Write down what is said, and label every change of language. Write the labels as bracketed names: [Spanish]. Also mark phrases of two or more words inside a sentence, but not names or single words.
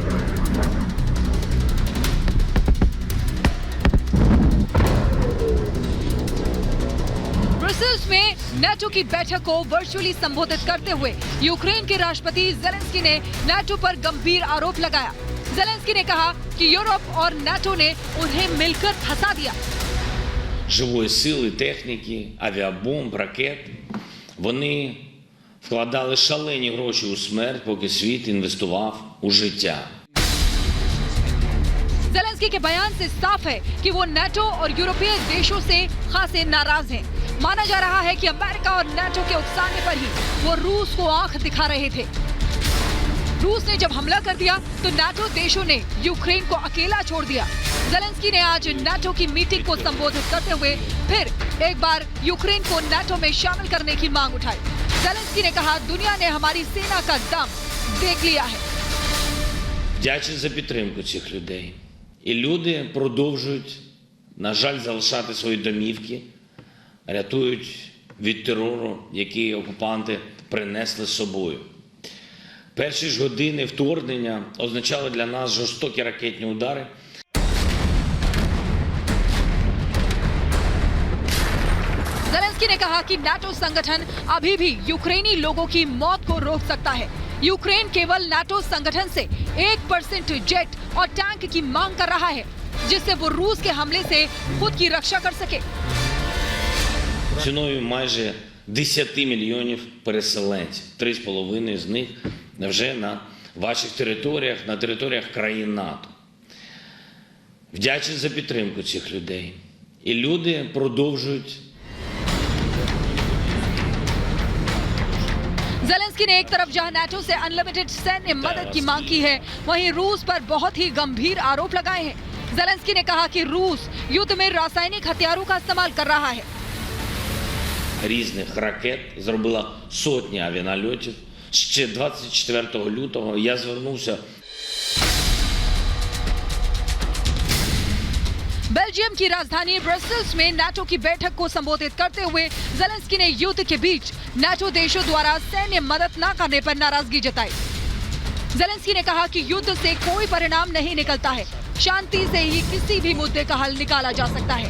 [Hindi] ब्रसेल्स में नाटो की बैठक को वर्चुअली संबोधित करते हुए यूक्रेन के राष्ट्रपति जेलेंस्की ने नाटो पर गंभीर आरोप लगाया। जेलेंस्की ने कहा कि यूरोप और नाटो ने उन्हें मिलकर फंसा दिया। [Ukrainian] Живої сили, техніки, авіабомб, ракет. Вони вкладали шалені гроші у смерть, поки світ інвестував у життя. [Hindi] जेलेंस्की के बयान से साफ है कि वो नाटो और यूरोपीय देशों से खासे नाराज हैं। माना जा रहा है कि अमेरिका और नाटो के उकसाने पर ही वो रूस को आंख दिखा रहे थे। रूस ने जब हमला कर दिया तो नाटो देशों ने यूक्रेन को अकेला छोड़ दिया। जेलेंस्की ने आज नाटो की मीटिंग को संबोधित करते हुए फिर एक बार यूक्रेन को नाटो में शामिल करने की मांग उठाई। जेलेंस्की ने कहा, दुनिया ने हमारी सेना का दम देख लिया है। [Ukrainian] Вдячний за підтримку цих людей. І люди продовжують, на жаль, залишати свої домівки, рятують від терору, який окупанти принесли з собою. Перші ж години вторгнення означали для нас жорстокі ракетні удари. [Hindi] जेलेंस्की ने कहा कि नाटो संगठन अभी भी यूक्रेनी लोगों की मौत को रोक सकता है। यूक्रेन केवल नाटो संगठन से 1% जेट और टैंक की मांग कर रहा है, जिससे वो रूस के हमले से खुद की रक्षा कर सके। [Ukrainian] Ціною майже 10 мільйонів переселенців. 3,5 з них вже на ваших територіях, на територіях країн НАТО. Вдячний за підтримку цих людей. І люди продовжують. [Hindi] जेलेंस्की ने एक तरफ जहां नाटो से अनलिमिटेड सैन्य मदद की मांग की है, वहीं रूस पर बहुत ही गंभीर आरोप लगाए हैं। जेलेंस्की ने कहा कि रूस युद्ध में रासायनिक हथियारों का इस्तेमाल कर रहा है। [Ukrainian] Різних ракет, зробила сотні авіанальотів. Ще 24 лютого я звернувся. [Hindi] बेल्जियम की राजधानी ब्रसेल्स में नाटो की बैठक को संबोधित करते हुए जेलेंस्की ने युद्ध के बीच नाटो देशों द्वारा सैन्य मदद न करने पर नाराजगी जताई। जेलेंस्की ने कहा कि युद्ध से कोई परिणाम नहीं निकलता है, शांति से ही किसी भी मुद्दे का हल निकाला जा सकता है।